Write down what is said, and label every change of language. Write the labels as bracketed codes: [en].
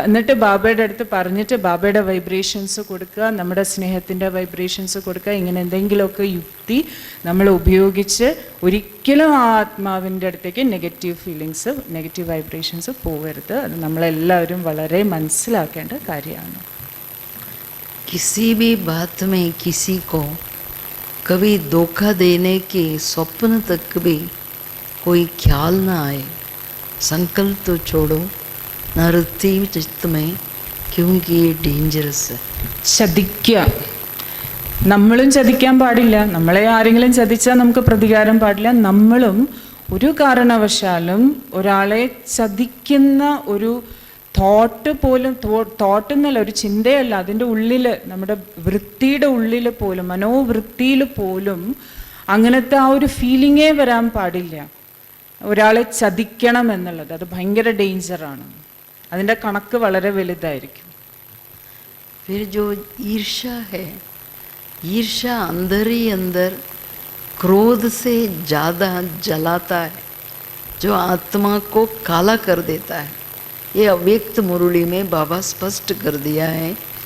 [ml] എന്നിട്ട് ബാബയുടെ അടുത്ത് പറഞ്ഞിട്ട് ബാബയുടെ വൈബ്രേഷൻസ് കൊടുക്കുക, നമ്മുടെ സ്നേഹത്തിൻ്റെ വൈബ്രേഷൻസ് കൊടുക്കുക. ഇങ്ങനെ എന്തെങ്കിലുമൊക്കെ യുക്തി നമ്മൾ ഉപയോഗിച്ച് ഒരിക്കലും ആ ആത്മാവിൻ്റെ അടുത്തേക്ക് നെഗറ്റീവ് ഫീലിങ്സ്, നെഗറ്റീവ് വൈബ്രേഷൻസ് പോകരുത്. അത് നമ്മളെല്ലാവരും വളരെ മനസ്സിലാക്കേണ്ട കാര്യമാണ്. [hi] किसी भी बात में किसी को कभी धोखा देने के स्वप्न तक भी कोई ख्याल ना आए, संकल्प तो छोड़ो नृत्य चित्त में, क्योंकि ये डेंजरस है. [ml] ചതിക്കുക, നമ്മളും ചതിക്കാൻ പാടില്ല. നമ്മളെ ആരെങ്കിലും ചതിച്ചാൽ നമുക്ക് പ്രതികാരം പാടില്ല. നമ്മളും ഒരു കാരണവശാലും ഒരാളെ ചതിക്കുന്ന ഒരു തോട്ട് പോലും, തോട്ട് എന്നല്ല, ഒരു ചിന്തയല്ല, അതിൻ്റെ ഉള്ളിൽ, നമ്മുടെ വൃത്തിയുടെ ഉള്ളിൽ പോലും, മനോവൃത്തിയിൽ പോലും അങ്ങനത്തെ ആ ഒരു ഫീലിങ്ങേ വരാൻ പാടില്ല. ഒരാളെ ചതിക്കണം എന്നുള്ളത് അത് ഭയങ്കര ഡേഞ്ചറാണ്. അതിൻ്റെ കണക്ക് വളരെ വലുതായിരിക്കും. [hi] फिर जो ईर्ष्या है, ईर्ष्या अंदर ही अंदर क्रोध से ज़्यादा जलाता है, जो आत्मा को काला कर देता है. ये अव्यक्त मुरली में बाबा स्पष्ट कर दिया है.